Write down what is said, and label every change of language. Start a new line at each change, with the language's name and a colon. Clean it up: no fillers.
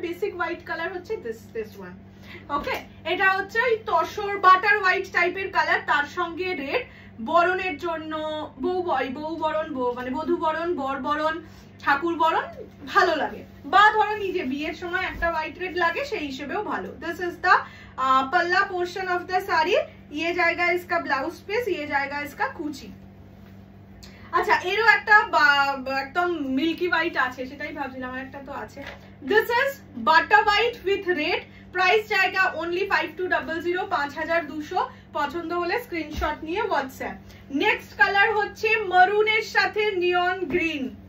Bangla: Basic white colour হচ্ছে this one, ওকে। এটা হচ্ছে ওই তসর বাটার হোয়াইট টাইপের কালার, তার সঙ্গে রেড। বরণের জন্য বউ বরণ, মানে বধূ বরণ, বর বরণ, ঠাকুর বরণ ভালো লাগে। বা ধরো নিজে বিয়ের সময় একটা হোয়াইট রেড লাগে, সেই হিসেবেও ভালো।
English: This is the palla portion of the sari.
Hindi: ये जाएगा इसका ब्लाउज पीस, ये जाएगा इसका कुची।
Bangla: আচ্ছা এরও একটা একদম মিল্কি হোয়াইট আছে, সেটাই ভাবছিলাম একটা তো আছে।
English: This is butter white with red. Price জায়গা only 5200 5200।
Bangla: পছন্দ হলে স্ক্রিনশট নিয়ে হোয়াটসঅ্যাপ। নেক্সট কালার হচ্ছে মারুনের সাথে নিয়ন গ্রিন।